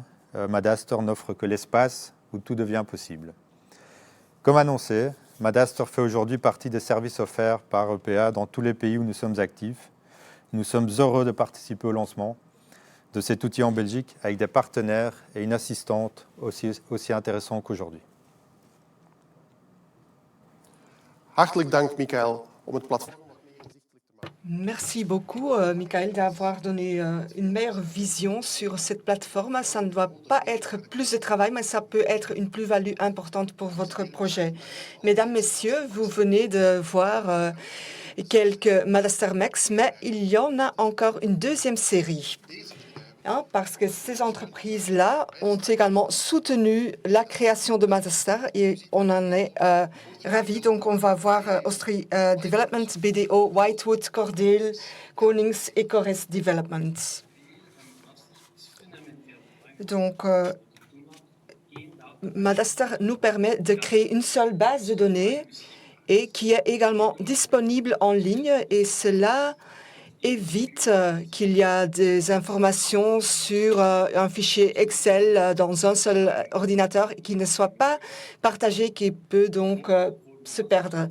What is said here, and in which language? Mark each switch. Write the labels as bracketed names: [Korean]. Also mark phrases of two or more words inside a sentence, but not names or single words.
[French] Madaster n'offre que l'espace où tout devient possible. Comme annoncé, Madaster fait aujourd'hui partie des services offerts par EPA dans tous les pays où nous sommes actifs. Nous sommes heureux de participer au lancement de cet outil en Belgique avec des partenaires et une assistante aussi intéressants qu'aujourd'hui. [Dutch] Hartelijk dank, Michael, om het platform. [French] Merci beaucoup, Michael, d'avoir donné une meilleure vision sur cette plateforme. Ça ne doit pas être plus de travail, mais ça peut être une plus-value importante pour votre projet. Mesdames, Messieurs, vous venez de voir quelques Madaster Max, mais il y en a encore une deuxième série. Parce que ces entreprises-là ont également soutenu la création de Madaster et on en est ravis. Donc, on va voir Austrie Development, BDO, Whitewood, Cordeel, Konings et Corres Development. Donc, Madaster nous permet de créer une seule base de données et qui est également disponible en ligne et cela évite qu'il y a des informations sur un fichier Excel dans un seul ordinateur qui ne soit pas partagé, qui peut donc se perdre.